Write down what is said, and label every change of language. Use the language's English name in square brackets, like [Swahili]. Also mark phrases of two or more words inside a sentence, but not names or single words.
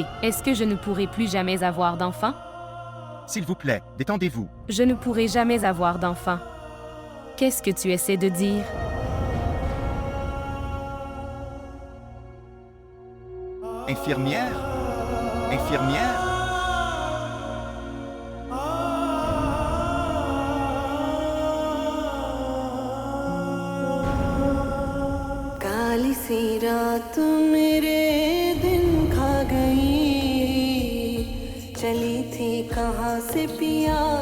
[French] Est-ce que je ne pourrai plus jamais avoir d'enfant? S'il vous plaît, détendez-vous. Je ne pourrai jamais avoir d'enfant. Qu'est-ce que tu essaies de dire? Infirmière? Infirmière? [Hindi] काली सी रात मेरे दिन खा गई, चली थी कहाँ से पिया